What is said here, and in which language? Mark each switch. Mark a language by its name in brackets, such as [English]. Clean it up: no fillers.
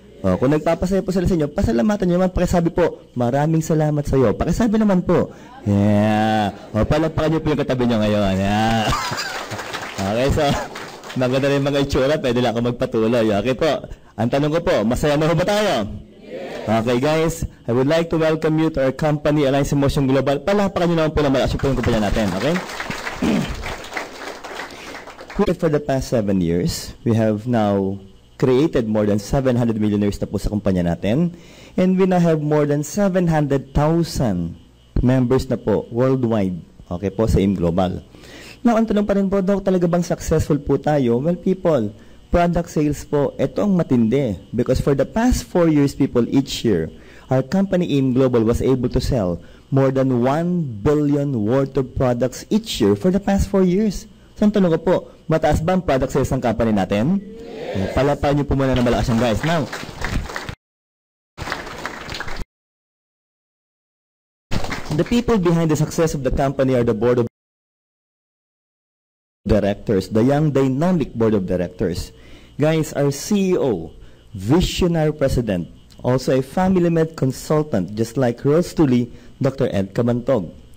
[Filipino] O, kung nagpapasaya po sila sa inyo, pasalamatan nyo naman, pakisabi po, maraming salamat sa iyo. Pakisabi naman po. [English] Yeah. [Filipino] O, palapakan nyo po yung katabi nyo ngayon. Yeah. [English] Okay, so, [Filipino] maganda rin mga itsura, pwede lang ako magpatuloy. Okay po. Ang tanong ko po, masaya na ba tayo? [English] Okay guys, I would like to welcome you to our company, Alliance in Motion Global. [Filipino] Palapakan nyo naman po na malakas yung kumpanya natin, okay? [English] For the past 7 years, we have now created more than 700 millionaires na po sa kumpanya natin. And we now have more than 700,000 members na po worldwide, okay po, sa AIM Global. [Filipino] Now, ang tanong pa rin po, Doc, talaga bang successful po tayo? Well, people, product sales po, ito ang matindi. [English] Because for the past 4 years, people, each year, our company AIM Global was able to sell more than 1 billion worth of products each year for the past 4 years. [Filipino] So, ang tanong ko po, mataas ba ang product sales ng company natin? Yes. Palapain niyo po muna ng malakas yan, guys. [English] Now, the people behind the success of the company are the board of directors, the young dynamic board of directors. Guys, our CEO, visionary president, also a family med consultant, just like Rose Tully, Dr. Ed Cabantog.